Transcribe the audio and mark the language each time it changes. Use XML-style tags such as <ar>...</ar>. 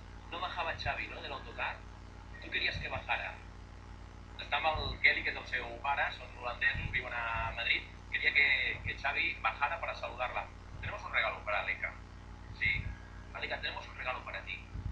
<es>No bajaba Xavi, ¿no?, del autocar. Tu querías que bajara.</es> <ca>Està amb el Kelly, que és el seu pare, són holandesos, viuen a Madrid.</ca> <es>Quería que Xavi bajara para saludarla. Tenemos un regalo para Aleca. Sí, Aleca, tenemos un regalo para ti.</es>